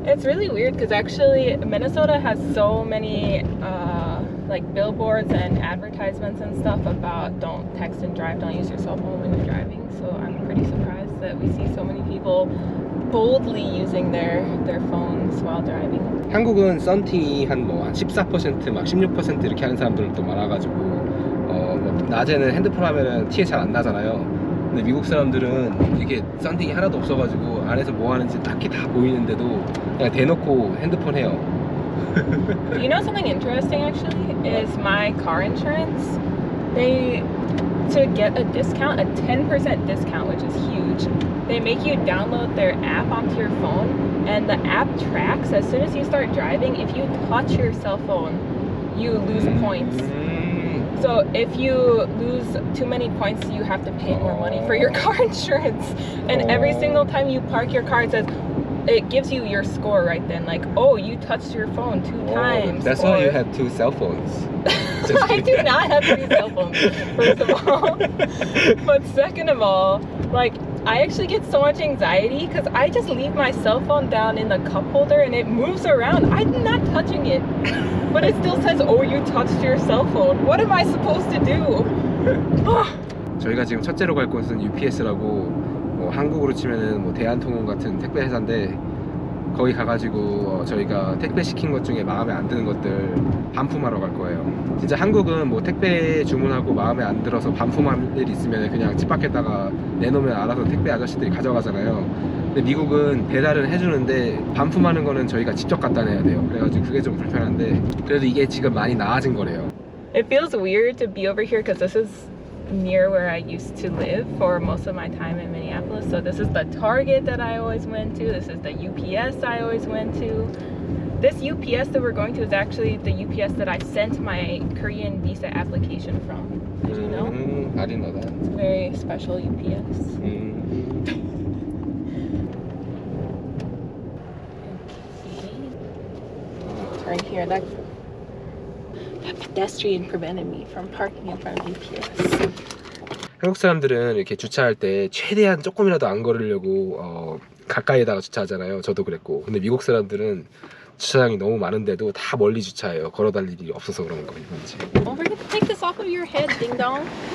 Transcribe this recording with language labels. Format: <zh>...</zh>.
<en>It's really weird because actually Minnesota has so many like billboards and advertisements and stuff about don't text and drive, don't use your cell phone when you're driving. So I'm pretty surprised that we see so many people boldly using their phones while driving.</en> <ko>한국은 썬팅이 한 14%, 막 16% 이렇게 하는 사람들도 많아가지고 뭐 낮에는 핸드폰 하면은 티에 잘 안 나잖아요. 근데 미국 사람들은 이게 썬팅이 하나도 없어가지고 안에서 뭐 하는지 딱히 다 보이는데도 그냥 대놓고 핸드폰 해요.</ko> <en>You know something interesting actually is my car insurance. They, to get a discount, a 10% discount, which is huge, they make you download their app onto your phone, and the app tracks as soon as you start driving. If you touch your cell phone, you lose points. So if you lose too many points, you have to pay more money for your car insurance. And every single time you park your car, it gives you your score right then. Like, oh, you touched your phone 2 times. That's why you have 2 cell phones. I do not have 3 cell phones, first of all. But second of all, like, I actually get so much anxiety because I just leave my cell phone down in the cup holder and it moves around. I'm not touching it. But it still says, oh, you touched your cell phone. What am I supposed to do?</en> <ko>저희가 지금 첫째로 갈 곳은 UPS라고 한국으로 치면은 뭐 대한통운 같은 택배 회사인데 거기 가가지고 저희가 택배 시킨 것 중에 마음에 안 드는 것들 반품하러 갈 거예요. 진짜 한국은 뭐 택배 주문하고 마음에 안 들어서 반품할 일 있으면 그냥 집 밖에다가 내놓으면 알아서 택배 아저씨들이 가져가잖아요. 근데 미국은 배달은 해주는데 반품하는 거는 저희가 직접 갖다 내야 돼요. 그래가지고 그게 좀 불편한데 그래도 이게 지금 많이 나아진 거래요.</ko> <en>It feels weird to be over here because this is near where I used to live for most of my time in Minneapolis. So this is the Target that I always went to. This is the UPS I always went to. This UPS that we're going to is actually the UPS that I sent my Korean visa application from. Did you know? I didn't know that. It's a very special UPS. Turn here. That pedestrian prevented me from parking in front of UPS.</en> <ko>한국 사람들은 이렇게 주차할 때 최대한 조금이라도 안 걸으려고 가까이에다가 주차하잖아요. 저도 그랬고. 근데 미국 사람들은 주차장이 너무 많은데도 다 멀리 주차해요. 걸어다닐 일이 없어서 그런 건지.</ko> <en>Don't forget to take this off of your head, ding dong.</en>